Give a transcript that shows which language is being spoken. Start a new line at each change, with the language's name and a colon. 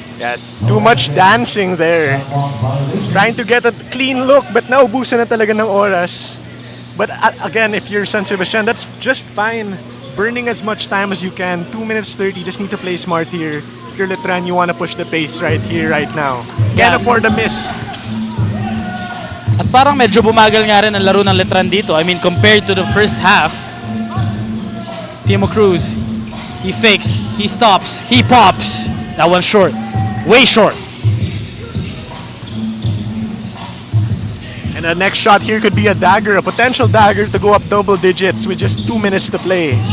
English: Yeah, too much dancing there. Trying to get a clean look, but
Filipino: naubusan na talaga ng oras.
English: But again, if you're San Sebastian, that's just fine. Burning as much time as you can. 2 minutes 30, just need to play smart here. If you're Letran, you want to push the pace right here, right now. Can't afford a miss.
Filipino: At parang medyo bumagal nga rin ang laro ng Letran dito.
English: I mean, compared to the first half, Timo Cruz, he fakes, he stops, he pops. That one's short, way short. And the next shot here could be a dagger, a potential dagger to go up double digits with just 2 minutes to play.